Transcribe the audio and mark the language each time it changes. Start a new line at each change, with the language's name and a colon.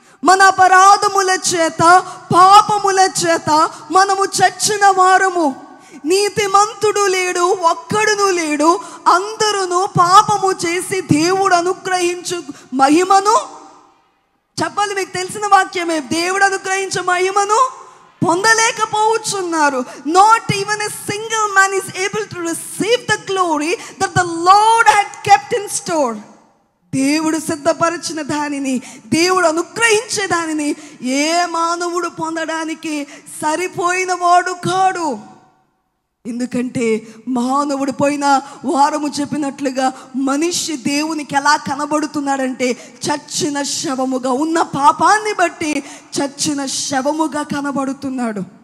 Telugu: మన అపరాధముల చేత, పాపముల చేత మనము చచ్చిన వారము. నీతిమంతుడు లేడు, ఒక్కడును లేడు. అందరూ పాపము చేసి దేవుడు అనుగ్రహించు మహిమను, చెప్పాలి, మీకు తెలిసిన వాక్యమే, దేవుడు అనుగ్రహించే మహిమను పొందలేకపోతున్నారు.
English: Not even a single man is able to receive the glory that the Lord had kept in store.
Telugu: దేవుడు సిద్ధపరిచిన దానిని, దేవుడు అనుగ్రహించే దానిని ఏ మానవుడు పొందడానికి సరిపోయిన వాడు కాడు. ఎందుకంటే మానవుడు పోయిన వారము చెప్పినట్లుగా మనిషి దేవునికి ఎలా కనబడుతున్నాడంటే చచ్చిన శవముగా, ఉన్న పాపాన్ని బట్టి చచ్చిన శవముగా కనబడుతున్నాడు.